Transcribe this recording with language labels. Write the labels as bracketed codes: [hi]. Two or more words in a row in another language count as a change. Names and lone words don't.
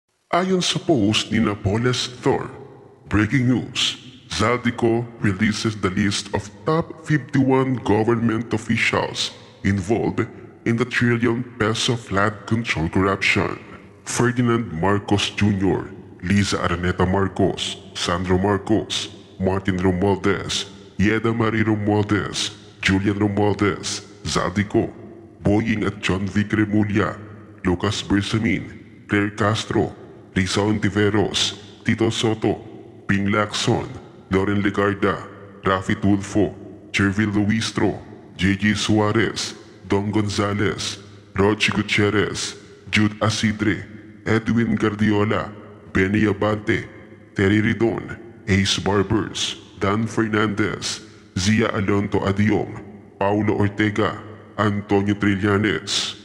[tl] Ayon sa post ni [en] Napoles Thor, breaking news, Zaldico releases the list of top 51 government officials involved in the trillion-peso flood control corruption. Ferdinand Marcos Jr., Liza Araneta Marcos, Sandro Marcos, Martin Romualdez, Yeda Marie Romualdez, Julian Romualdez, Zaldico, Boying at John Vic Remulla, Lucas Bersamin, Claire Castro, Risa Ontiveros, Tito Soto, Ping Lacson, Loren Legarda, Rafi Tulfo, Jervil Luistro, JJ Suarez, Don Gonzalez, Rochi Gutierrez, Jude Asidre, Edwin Guardiola, Benny Abante, Terry Ridon, Ace Barbers, Dan Fernandez, Zia Alonto Adiong, Paulo Ortega, Antonio Trillanes.